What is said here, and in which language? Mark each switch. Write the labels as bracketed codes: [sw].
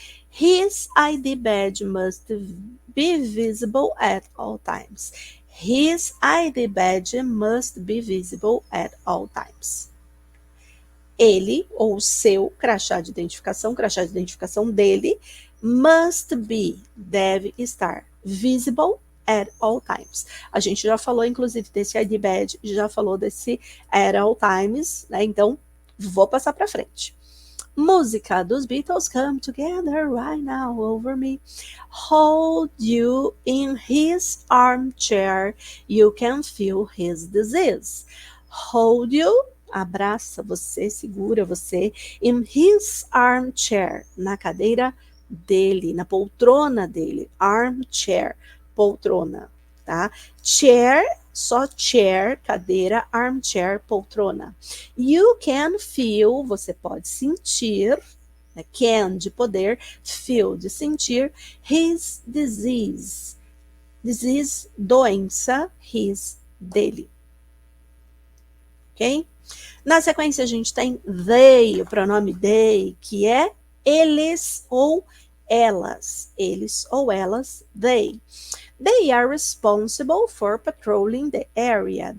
[en] His ID badge must be visible at all times. His ID badge must be visible at all times. [pt] Ele, ou seu crachá de identificação dele, must be, deve estar, [en] visible at all times. [pt] A gente já falou, inclusive, desse ID badge, já falou desse at all times, né? Então, vou passar para frente. Música dos Beatles, Come Together Right Now Over Me. [en] Hold you in his armchair, you can feel his disease. Hold you, [pt] abraça você, segura você, [en] in his armchair, [pt] na cadeira dele, na poltrona dele, armchair, poltrona, tá? Chair, só chair, cadeira, armchair, poltrona. [en] You can feel, [pt] você pode sentir, né? Can, de poder, feel, de sentir, his disease. Disease, doença, his, dele. Ok? Na sequência, a gente tem they, o pronome they, que é Eles ou elas. Eles ou elas, they. [en] They are responsible for patrolling the area.